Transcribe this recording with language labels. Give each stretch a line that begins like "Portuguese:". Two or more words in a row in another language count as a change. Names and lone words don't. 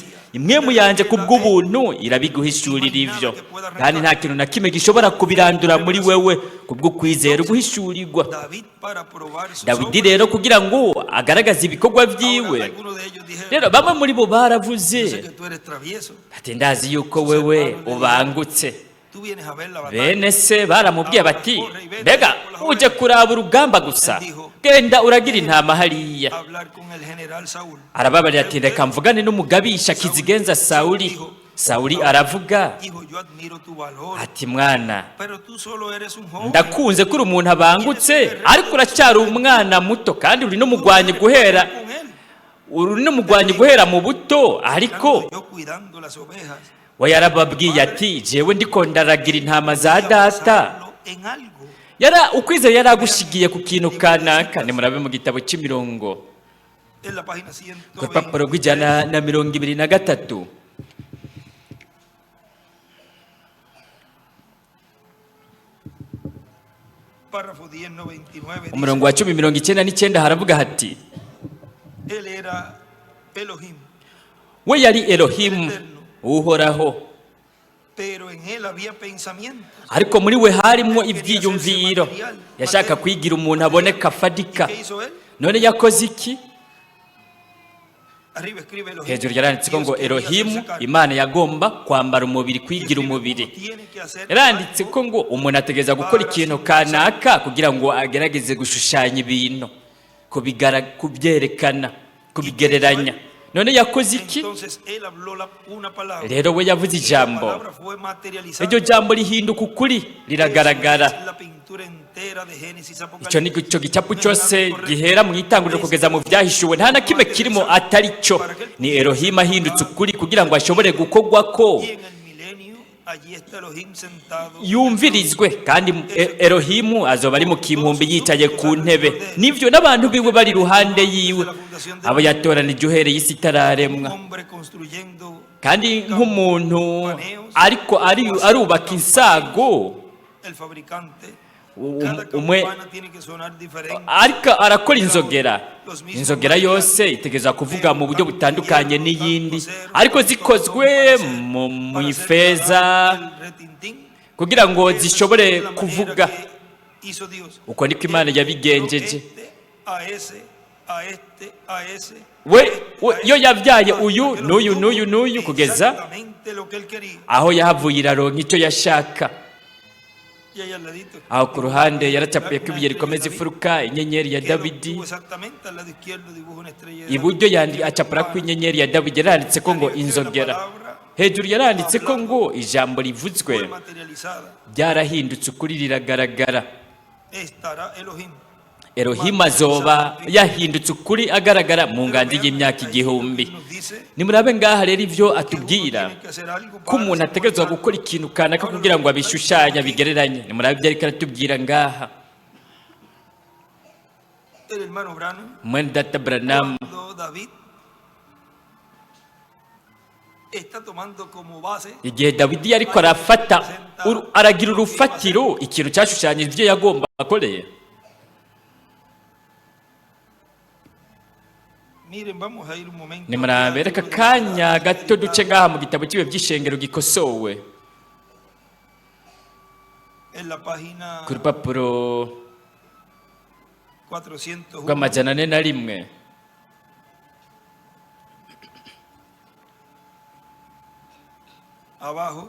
Rundi: Imwemu yanje kubw'ubuntu irabiguhishurira ivyo, kandi nta kintu na kimwe gishobora kubirandura muri wewe kubwo kwizera guhishurirwa. Dawidi rero kugira ngo agaragaze ibikorwa vyiwe, rero bamwe muri bo baravuze ati ndazi yuko wewe ubangutse. Bene se baramubwiye bati mbega uje kuraba urugamba gusa, genda uragira intama hariya. Arababarira ati reka mvugane n'umugabisha kizigenza Sawuli. Sawuli aravuga ati mwana, ndakunze ko uri umuntu abangutse, ariko uracyari umwana muto, kandi uri n'umugwanyi guhera mu buto, ariko we yarababwiye ati jewe ndiko ndaragira intama za data.
Spanish: en algo.
Rundi: Ukwizera yaragushigiye ku kintu kanaka. Nimurabe mu gitabo cy'imirongo
Spanish: En la página
Rundi: ku rupapuro rw'ijana na 23,
Spanish: párrafo 10:99
Rundi: umurongo wa 10:99 haravuga hati
Spanish: él era Elohim,
Rundi: we yari Elohimu uhoraho,
Spanish: pero en él había pensamientos.
Rundi: ariko muri we harimo ibyiyumviro. Yashaka kwigira umuntu aboneka afadika.
Spanish: ¿Qué hizo él?
Rundi: None yakoze iki?
Spanish: Arriba escribe Elohim.
Rundi: Hejuru yaranditse ko ngo
Spanish: Dios quería
Rundi: Elohimu,
Spanish: hacerse carne.
Rundi: Imana yagomba kwambara umubiri, kwigira umubiri.
Spanish: Tiene que hacer
Rundi: Yaranditse ko ngo umuntu ategeza gukora ikintu kanaka kugira ngo agerageze gushushanya ibintu, kubyerekana, kubigereranya. None yakoze iki?
Spanish: Entonces él habló una palabra.
Rundi: Rero we yavuze
Spanish: La
Rundi: ijambo,
Spanish: palabra fue materializada.
Rundi: iryo jambo rihinduka ukuri, riragaragara.
Spanish: Es la pintura entera de Génesis,
Rundi: Icyo ni
Spanish: Apocalipsis.
Rundi: cyo gicapu cyose gihera mu itanguriro kugeza mu byahishuwe, nta na kimwe kirimo atari cyo. Ni Elohimu ahindutse ukuri kugira ngo ashobore gukorwa ko
Spanish: Y en el milenio, allí está Elohim sentado.
Rundi: yumvirizwe, kandi Elohimu azoba ari mu kimpumbi yicaye ku ntebe, nivyo n'abantu biwe bari ruhande yiwe, abo yatoranije uhereye isi itararemwa.
Spanish: Hombre construyendo
Rundi: Kandi nk'umuntu ariko arubaka insago,
Spanish: el fabricante. u- Cada
Rundi: umwe
Spanish: campana tiene que sonar diferente.
Rundi: ariko arakora inzogera. Inzogera yose itegeza kuvuga mu buryo butandukanye n'iyindi, ariko zikozwe mu ifeza
Spanish: El retintín
Rundi: kugira ngo zishobore
Spanish: la manera
Rundi: kuvuga.
Spanish: que hizo Dios.
Rundi: Uko niko Imana yabigenjeje.
Spanish: A ese, a este, a ese.
Rundi: Yo yabyaye uyu n'uyu n'uyu n'uyu kugeza
Spanish: Exactamente lo que él quería.
Rundi: aho yahavuye iraronka icyo yashaka.
Spanish: Y ahí al ladito.
Rundi: Aho ku ruhande yaracapuye ko ibuye rikomeza ifuruka, inyenyeri ya Dawidi.
Spanish: Exactamente al lado izquierdo dibuja una estrella de
Rundi: Iburyo acapura ko inyenyeri ya Dawidi, yaranditse ko ngo inzogera. Hejuru yaranditse ko ngo ijambo rivuzwe
Spanish: fue materializada.
Rundi: ryarahindutse ukuri, riragaragara.
Spanish: Estará Elohim.
Rundi: Elohimu azoba yahindutse ukuri, agaragara mu ngandi y'imyaka 1000.
Spanish: Nos dice
Rundi: Nimurabe ngaha rero ivyo atubwira
Spanish: tiene que hacer algo
Rundi: ko
Spanish: para
Rundi: umuntu ategerezwa gukora ikintu kanaka kugira ngo abishushanye, abigereranye. Nimurabe ibyo ariko aratubwira ngaha.
Spanish: el hermano Branham.
Rundi: Mwene data Branham,
Spanish: Cuando David está tomando como base
Rundi: igihe Dawidi ariko aragira urufatiro ikintu cyashushanyije ibyo yagomba akoreye.
Spanish: miren, vamos a ir un momento
Rundi: Nimurabe reka kanya gato duce ngaha mu gitabo cy'ibihe by'ishengero gikosowe
Spanish: en la página
Rundi: ku rupapuro 401 rw'amajana 401.
Spanish: abajo